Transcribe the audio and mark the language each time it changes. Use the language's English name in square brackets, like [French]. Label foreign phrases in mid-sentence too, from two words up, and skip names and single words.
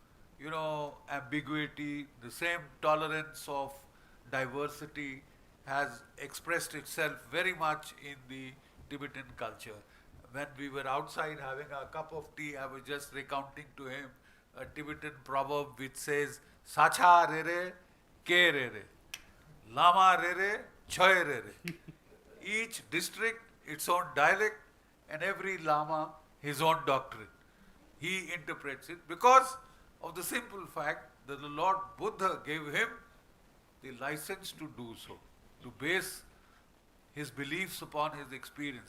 [English] ambiguity, the same tolerance of diversity has expressed itself very much in the Tibetan culture. When we were outside having a cup of tea, I was just recounting to him a Tibetan proverb which says, [Tibetan] Sacha rere, ke rere, Lama rere, choy rere. [English] Each district, its own dialect, and every Lama, his own doctrine. He interprets it because of the simple fact that the Lord Buddha gave him the license to do so, to base his beliefs upon his experience.